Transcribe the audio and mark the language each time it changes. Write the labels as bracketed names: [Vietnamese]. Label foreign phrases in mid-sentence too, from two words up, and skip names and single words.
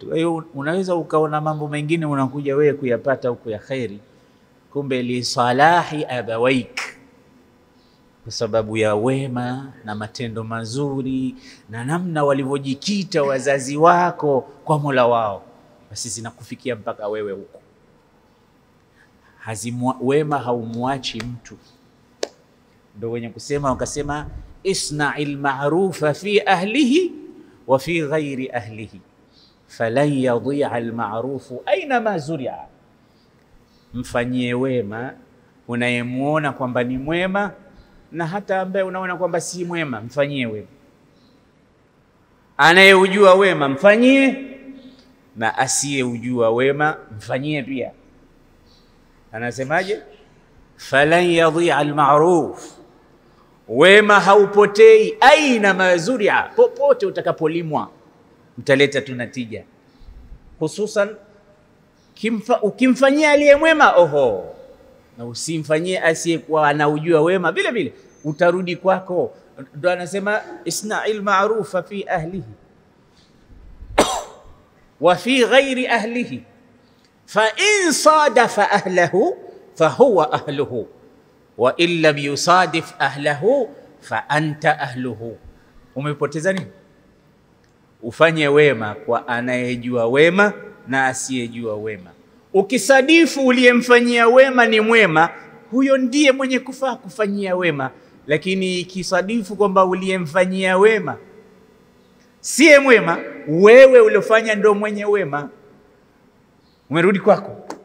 [Swahili] Kwa hiyo unaweza ukaona mambo mengine unakuja wewe kuyapata huko ya khairi, kumbe [Arabic] لصلاح أبويك, [Swahili] kwa sababu ya wema na matendo mazuri na namna walivyojikita wazazi wako kwa Mola wao, basi zinakufikia mpaka wewe huko. Wema haumuachi mtu. Ndio wenye kusema wakasema [Arabic] اصنع المعروف في أهله وفي غير أهله فلن يضيع المعروف أينما زرع. [Swahili] Mfanyie wema unayemuona kwamba ni mwema, na hata ambaye unaona kwamba si mwema mfanyie wema. Anayeujua wema mfanyie, na asiyeujua wema mfanyie pia. Anasemaje? [Arabic] فلن يضيع المعروف, [Swahili] wema haupotei, [Arabic] أينما زرع, [Swahili] popote utakapolimwa utaleta tu natija. Hususan ukimfanyia aliye mwema, oho, na usimfanyie asiyekuwa anaujua wema, vile vile utarudi kwako. Ndio anasema [Arabic] اصنع المعروف في أهله وفي غير أهله فإن صادف أهله فهو أهله وإن لم يصادف أهله فأنت أهله. [Swahili] Umepoteza nini? Ufanye wema kwa anayejua wema na asiyejua wema. Ukisadifu uliyemfanyia wema ni mwema, huyo ndiye mwenye kufaa kufanyia wema. Lakini ikisadifu kwamba uliyemfanyia wema siye mwema, wewe uliofanya ndo mwenye wema, umerudi kwako.